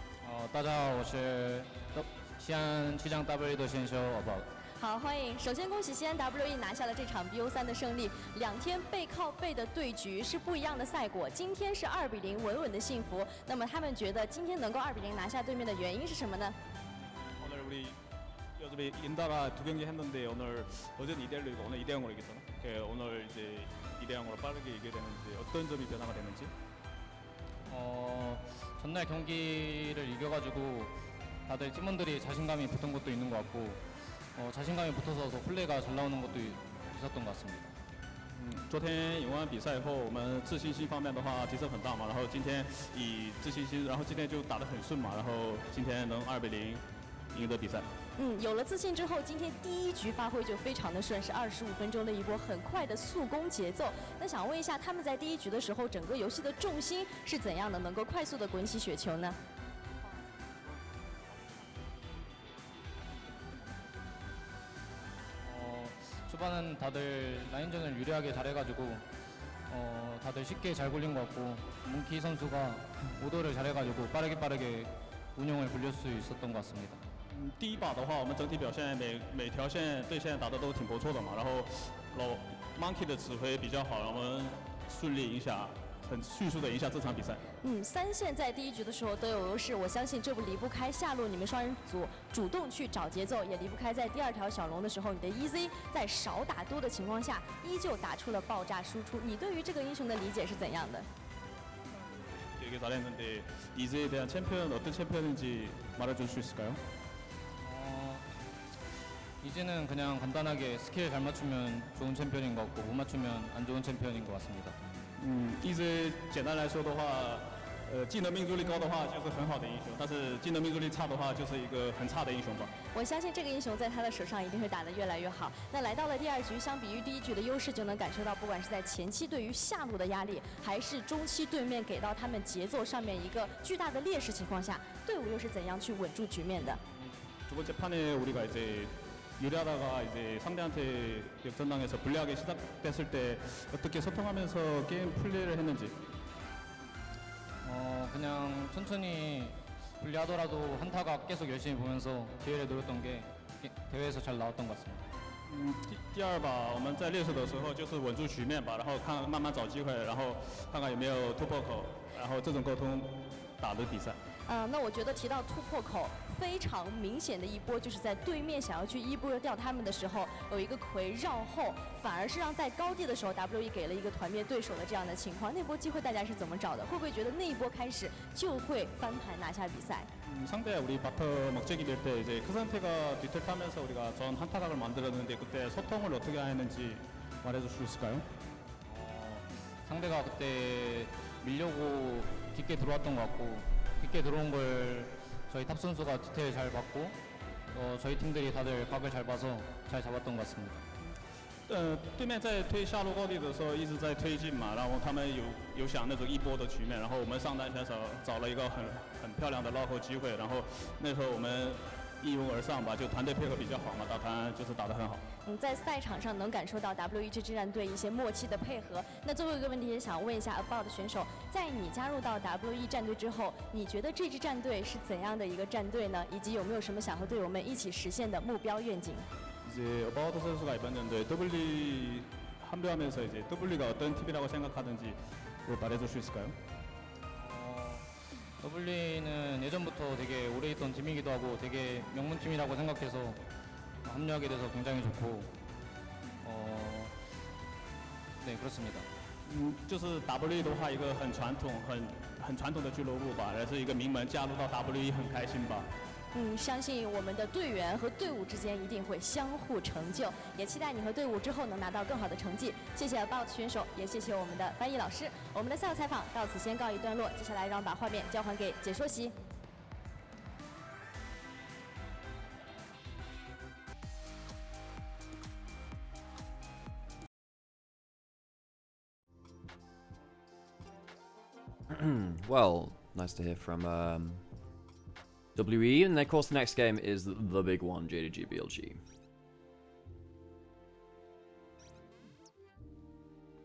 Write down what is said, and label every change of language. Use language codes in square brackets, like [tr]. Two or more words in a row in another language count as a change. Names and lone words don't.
[zh] 大家好，我是西安曲江 W1的选手 About。好，欢迎。首先恭喜西安 W1拿下了这场 BO3的胜利，2天背靠背的对局是不一样的赛果。今天是2比0，稳稳的幸福。那么他们觉得今天能够2比0拿下对面的原因是什么呢？ [ko] 오늘 우리 요즘에 인다가 2경기 했는데 오늘 어제는 2대 1로 이고 오늘 2대 0으로 이겼잖아. 오늘 이제 2대 0으로 빠르게 이기게 되는데 어떤 점이 변화가 되는지? 전날 경기를 이겨가지고 다들 팀원들이 자신감이 붙은 것도 있는 것 같고 자신감이 붙어서 더 플레이가 잘 나오는 것도 있었던 것 같습니다. [zh] 昨天赢完比赛后，我们自信心方面的话提升很大嘛，然后今天以自信心，然后今天就打得很顺嘛，然后今天能2比0赢得比赛。有了自信之后，今天第1局发挥就非常的顺，是25分钟的一波很快的速攻节奏。那想问一下，他们在第1局的时候，整个游戏的重心是怎样的，能够快速的滚起雪球呢？ [ko] 초반은 다들 라인전을 유리하게 잘해가지고 다들 쉽게 잘 굴린 것 같고 몽키 선수가 오더를 잘해가지고 빠르게 운영을 굴릴 수 있었던 것 같습니다. [zh] 第一把的话，我们整体表现每条线对线打得都挺不错的嘛，然后Monkey 的指挥比较好，我们顺利赢下，很迅速的赢下这场比赛。 3线在第1局的时候都有优势，我相信这不离不开下路你们双人组主动去找节奏，也离不开在第2条小龙的时候，你的 EZ 在少打多的情况下，依旧打出了爆炸输出。你对于这个英雄的理解是怎样的？ [ko] 되게 잘했는데 이제에 대한 챔피언 어떤 챔피언인지 말해줄 수 있을까요? 이제는 그냥 간단하게 스킬 잘 맞추면 좋은 챔피언인 것 같고 못 맞추면 안 좋은 챔피언인 것 같습니다. [zh] 一直简单来说的话，技能命中率高的话就是很好的英雄，但是技能命中率差的话就是一个很差的英雄吧。我相信这个英雄在他的手上一定会打得越来越好。那来到了第2局，相比于第1局的优势，就能感受到，不管是在前期对于下路的压力，还是中期对面给到他们节奏上面一个巨大的劣势情况下，队伍又是怎样去稳住局面的？ [ko] 두 번째 판에 우리가 이제 유리하다가 이제 상대한테 역전당해서 불리하게 시작됐을 때 어떻게 소통하면서 게임 플레이를 했는지. 그냥 천천히 불리하더라도 한타가 계속 열심히 보면서 기회를 노렸던 게 대회에서 잘 나왔던 것 같습니다. [zh] 第二把我们在劣势的时候就是稳住局面吧，然后慢慢找机会，然后看看有没有突破口，然后这种沟通打的比赛。那我觉得提到突破口，非常明显的一波，就是在对面想要去1波掉他们的时候，有一个葵绕后，反而是让在高地的时候 W1给了一个团灭对手的这样的情况。那波机会大家是怎么找的？会不会觉得那一波开始就会翻盘拿下比赛？ [ko] 상대 우리 바텀 먹재기 될 때 이제 그 상태가 뒤틀 타면서 우리가 전 한타각을 만들었는데 그때 소통을 어떻게 했는지 말해줄 수 있을까요? 상대가 그때 밀려고 깊게 들어왔던 것 같고 깊게 들어온 걸 저희 탑 선수가 디테일 잘 봤고 저희 팀들이 다들 각을 잘 봐서 잘 잡았던 것 같습니다. [zh] 对面在推下路高地的时候一直在推进嘛，然后他们有想那种1波的局面，然后我们上单选手找了一个很漂亮的绕后机会，然后那时候我们一拥而上吧，就团队配合比较好嘛，打团就是打得很好。在赛场上能感受到 W1这支战队一些默契的配合。那最后一个问题也想问一下 About 的选手，在你加入到 W1战队之后，你觉得这支战队是怎样的一个战队呢？以及有没有什么想和队友们一起实现的目标愿景？ [ko] 이제 About 선수가 이번 연도에 W 합류하면서 이제 W가 어떤 팀이라고 생각하는지 말해줄 수 있을까요? W는 예전부터 되게 오래 있던 팀이기도 하고 되게 명문팀이라고 생각해서 합류하게 돼서 굉장히 좋고 네 그렇습니다. [zh] 就是 W 的话，一个很传统的俱乐部吧，也是一个名门，加入到 W 很开心吧。相信我们的队员和队伍之间一定会相互成就，也期待你和队伍之后能拿到更好的成绩。谢谢 About 选手，也谢谢我们的翻译老师。我们的赛后采访到此先告一段落，接下来让把画面交还给解说席。 [en] Well, nice to hear from WE, and of course the next game is the big one, JDG BLG.